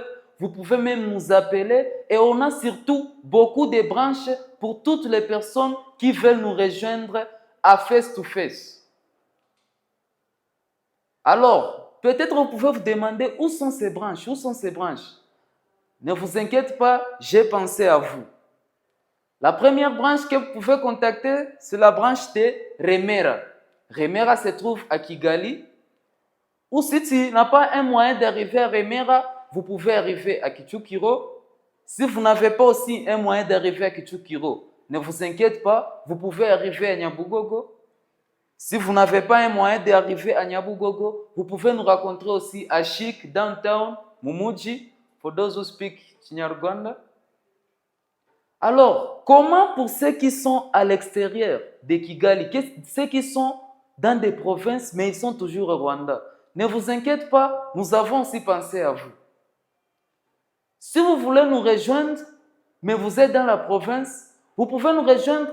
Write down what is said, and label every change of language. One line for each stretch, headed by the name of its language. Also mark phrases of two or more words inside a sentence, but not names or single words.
French: Vous pouvez même nous appeler. Et on a surtout beaucoup de branches pour toutes les personnes qui veulent nous rejoindre à
English: face-to-face.
French: Alors, peut-être vous pouvez vous demander où sont ces branches? Ne vous inquiétez pas, j'ai pensé à vous. La première branche que vous pouvez contacter, c'est la branche de Remera. Remera se trouve à Kigali. Ou si tu n'as pas un moyen d'arriver à Remera, vous pouvez arriver à Kichukiro. Si vous n'avez pas aussi un moyen d'arriver à Kichukiro, ne vous inquiétez pas, vous pouvez arriver à Nyabugogo. Si vous n'avez pas un moyen d'arriver à Nyabugogo, vous pouvez nous rencontrer aussi à Chic,
English: Downtown, Mumuji, for those who speak Kinyarwanda.
French: Alors, comment pour ceux qui sont à l'extérieur de Kigali, ceux qui sont dans des provinces, mais ils sont toujours au Rwanda? Ne vous inquiétez pas, nous avons aussi pensé à vous. Si vous voulez nous rejoindre, mais vous êtes dans la province, vous pouvez nous rejoindre.